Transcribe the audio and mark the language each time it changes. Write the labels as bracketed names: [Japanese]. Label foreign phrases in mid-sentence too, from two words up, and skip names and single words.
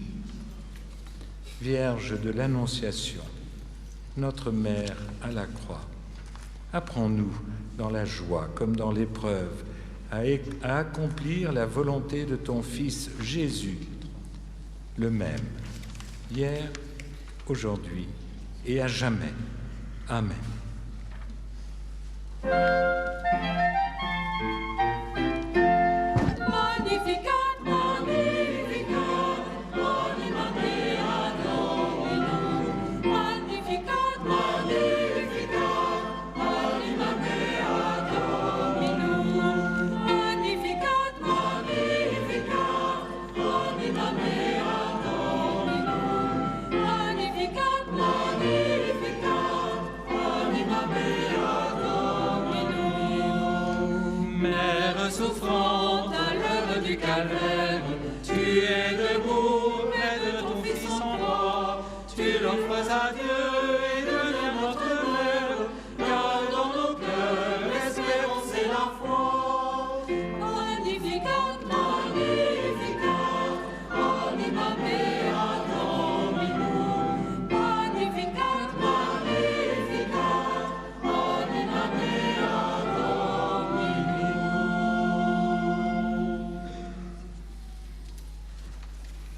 [French] Vierge de l'Annonciation, notre Mère à la croix, apprends-nous dans la joie comme dans l'épreuve à accomplir la volonté de ton Fils Jésus, le même, hier, aujourd'hui et à jamais. Amen. [Latin] Magnificat, Magnificat, anima mea Dominum. Magnificat, Magnificat, anima mea Dominum. Magnificat, Magnificat, anima mea Dominum. Magnificat, Magnificat, anima mea Dominum. [French] Mère souffrante à l'heure du calvaire, tu es debout près de ton Fils en croix, tu l'offres à Dieu et deviens notre mère. Garde dans nos cœurs l'espérance et la foi. [Latin] Magnificat, Magnificat, anima mea Dominum. Magnificat, Magnificat, anima mea Dominum.